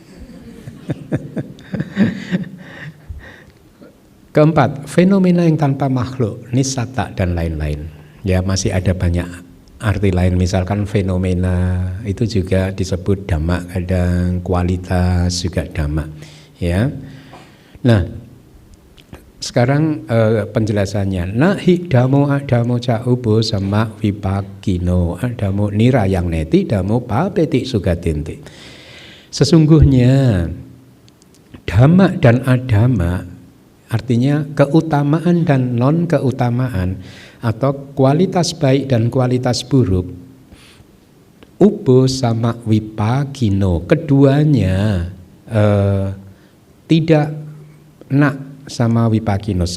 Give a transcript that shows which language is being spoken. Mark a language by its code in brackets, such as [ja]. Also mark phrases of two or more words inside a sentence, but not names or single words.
[id] Keempat, fenomena yang tanpa makhluk, nisata dan lain-lain. Ya, masih ada banyak arti lain, misalkan fenomena itu juga disebut dhamma, kadang kualitas juga dhamma. Ya, Nah, sekarang penjelasannya. [pi] Nahi damo adamo caubo sama vipakino adamo nirayang neti damo papeti sugatinti. [id] Sesungguhnya dhamma dan adama artinya keutamaan dan non keutamaan atau kualitas baik dan kualitas buruk. [pi] Ubo sama vipakino [id] keduanya tidak nak sama wipakinos.